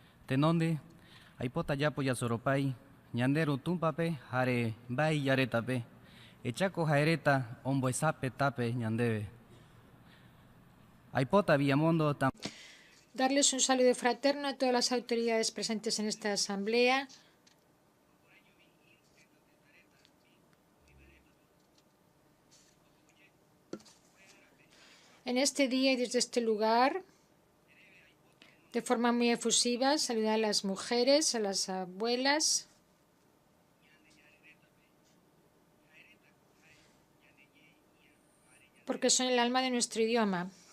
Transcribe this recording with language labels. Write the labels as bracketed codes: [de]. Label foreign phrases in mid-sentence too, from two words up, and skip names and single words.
[gn] tenonde, aipota yapo yasoropay, ñandero tumpape, jare bay yaretape, echaco jaereta, omboesape tape ñandebe. Aipota Villamondo tam. [es] Darles un saludo fraterno a todas las autoridades presentes en esta asamblea. En este día y desde este lugar, de forma muy efusiva, saludar a las mujeres, a las abuelas, porque son el alma de nuestro idioma.